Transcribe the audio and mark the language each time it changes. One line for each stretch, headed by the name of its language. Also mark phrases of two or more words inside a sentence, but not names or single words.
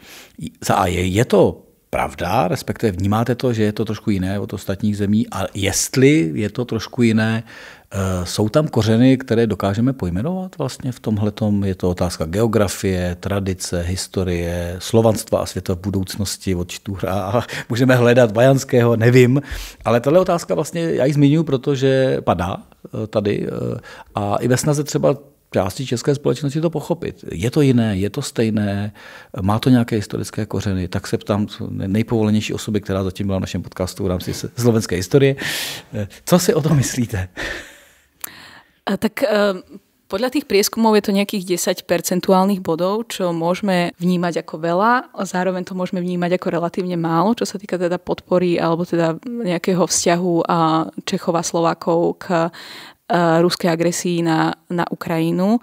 Czech: je to pravda, respektive vnímáte to, že je to trošku jiné od ostatních zemí a jestli je to trošku jiné, jsou tam kořeny, které dokážeme pojmenovat vlastně v tomhletom, je to otázka geografie, tradice, historie, slovanstva a světa v budoucnosti od Štúra a můžeme hledat Vajanského, nevím, ale tahle otázka vlastně, já ji zmiňuji, protože padá tady a i ve snaze třeba části české společnosti to pochopit. Je to jiné, je to stejné, má to nějaké historické kořeny, tak se ptám nejpovolenější osoby, která zatím byla v našem podcastu v rámci slovenské historie. Co si o tom myslíte?
Slovak: Tak podľa tých prieskumov je to nejakých 10 percentuálnych bodov, čo môžeme vnímať ako veľa, a zároveň to môžeme vnímať ako relatívne málo, čo sa týka teda podpory alebo teda nejakého vzťahu Čechov a Slovákov k ruskej agresii na Ukrajinu.